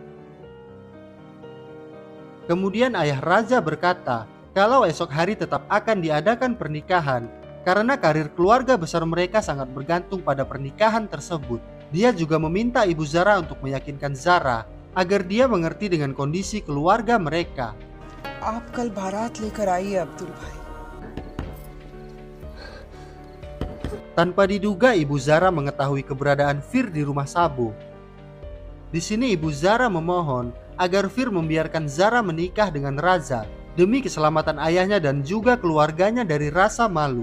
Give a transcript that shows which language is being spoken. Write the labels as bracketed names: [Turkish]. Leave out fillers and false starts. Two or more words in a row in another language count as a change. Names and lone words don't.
[Indonesian] Kemudian ayah Raja berkata kalau esok hari tetap akan diadakan pernikahan karena karir keluarga besar mereka sangat bergantung pada pernikahan tersebut. Dia juga meminta ibu Zara untuk meyakinkan Zara agar dia mengerti dengan kondisi keluarga mereka. [Hindi] आप कल बारात लेकर आइए अब्दुल भाई. [Indonesian] Tanpa diduga ibu Zara mengetahui keberadaan Fir di rumah Sabo. Di sini ibu Zara memohon agar Fir membiarkan Zara menikah dengan Raza demi keselamatan ayahnya dan juga keluarganya dari rasa malu.